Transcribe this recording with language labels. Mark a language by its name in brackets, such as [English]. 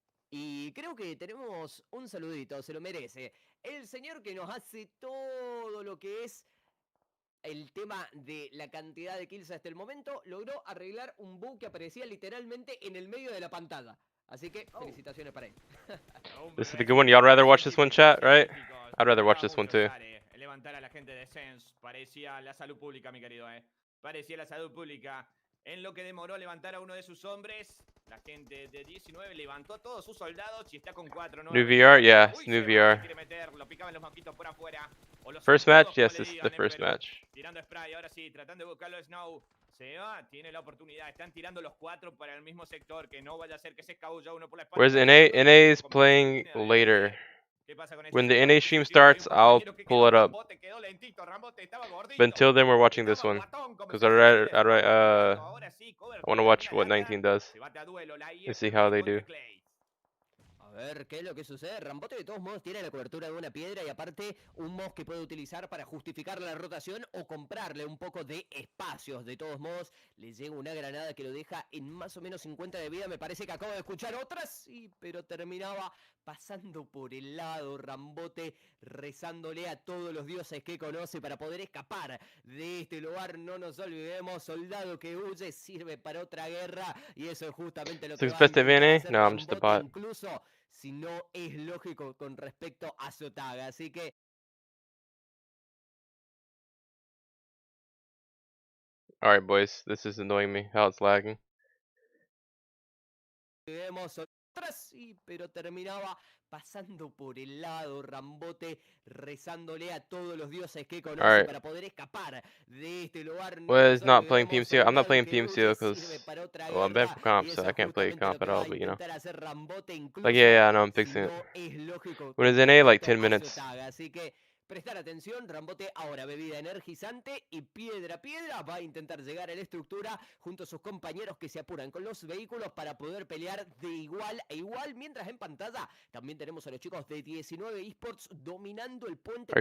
[Spanish] Y creo que tenemos un saludito, se lo merece. El señor que nos hace todo lo que es el tema de la cantidad de kills hasta el momento, logró arreglar un bug que aparecía literalmente en el medio de la pantalla. Así que felicitaciones para él. [English] This is the good one. Y'all rather watch this one, chat, right? I'd rather watch this one too. [Spanish] Levantar a la gente de Essence. Parecía la salud pública, mi querido, Parecía la salud pública. En lo que demoró levantar a uno de sus hombres, la gente de 19 levantó a todos sus soldados y está con 4. [English] New VR? Yeah, it's new VR. [Spanish] Lo picaban los mosquitos por afuera. [English] First match? Yes, this is the first match. [Spanish] Tirando spray, ahora sí, tratando de buscarlo Snow. Se va, tiene la oportunidad. Están tirando los 4 para el mismo sector. Que no vaya a ser que se escabulla uno por la espalda. [English] Where's NA? NA is playing later. When the NA stream starts, I'll pull it up. But until then, we're watching this one. Because I want to watch what 19 does. And see how they do. [Spanish] A ver qué es lo que sucede. Rambote de todos modos tiene la cobertura de una piedra y aparte un mouse que puede utilizar para justificar la rotación o comprarle un poco de espacios. De todos modos, le llega una granada que lo deja en más o menos 50 de vida. Me parece que acabo de escuchar otras, sí, pero terminaba pasando por el lado. Rambote rezándole a todos los dioses que conoce para poder escapar de este lugar. No nos olvidemos, soldado que huye sirve para otra guerra y eso es justamente lo que va a intentar hacer [English] No, I'm just a bot. [Spanish] Incluso si no es lógico con respecto a Sotaga, así que [English] Alright, boys, this is annoying me, how it's lagging. [Spanish] vemos otras, sí, pero terminaba pasando por el lado. Rambote rezándole a todos los dioses que conoce para poder escapar de este lugar. [English] Was not playing PMCO. I'm not playing PMCO because, well, I'm bad for comp, so I can't play comp at all, but you know. Like, yeah, no, I'm fixing it. When it's NA, like 10 minutes. [Spanish] Así que prestar atención, Rambote ahora bebida energizante y piedra a piedra va a intentar llegar a la estructura junto a sus compañeros que se apuran con los vehículos para poder pelear de igual a igual, mientras en pantalla también tenemos a los chicos de 19 Esports dominando el puente.